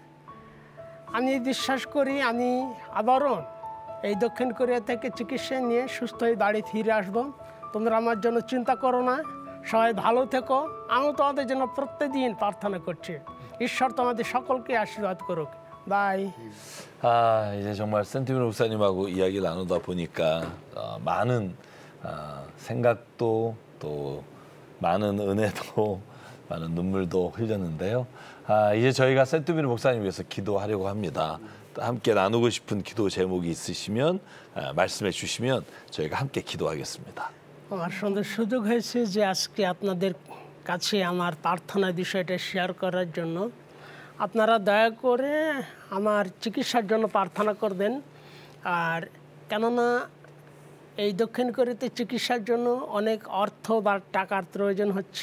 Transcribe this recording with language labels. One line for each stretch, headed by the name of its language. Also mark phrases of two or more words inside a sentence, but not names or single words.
Bangla: আমি বিশ্বাস করি আমি আবারও এই দক্ষিণ কোরিয়া থেকে চিকিৎসা নিয়ে সুস্থ হয়ে বাড়ি ফিরে আসবো। তোমরা আমার জন্য চিন্তা করো না, সবাই ভালো থেকো। আমি তোমাদের জন্য প্রত্যেকদিন প্রার্থনা করছি। ঈশ্বর তোমাদের সকলকে আশীর্বাদ করুক। বাই।
Korean: 아, 이제 정말 센티미노 목사님하고 이야기를 나누다 보니까 많은 생각도 또 많은 은혜도 많은 눈물도 흘렸는데요. 이제 저희가 센티미노 목사님 위해서 기도하려고 합니다. 함께 나누고 싶은 기도 제목이 있으시면 말씀해 주시면 저희가 함께 기도하겠습니다.
Bangla: আমার সুন্দর সুযোগ হয়েছে যে আজকে আপনাদের কাছে আমার প্রার্থনার বিষয়টা শেয়ার করার জন্য। আপনারা দয়া করে আমার চিকিৎসার জন্য প্রার্থনা করবেন। আর কেননা এই দক্ষিণ কোরিয়াতে চিকিৎসার জন্য অনেক অর্থ বা টাকার প্রয়োজন হচ্ছে।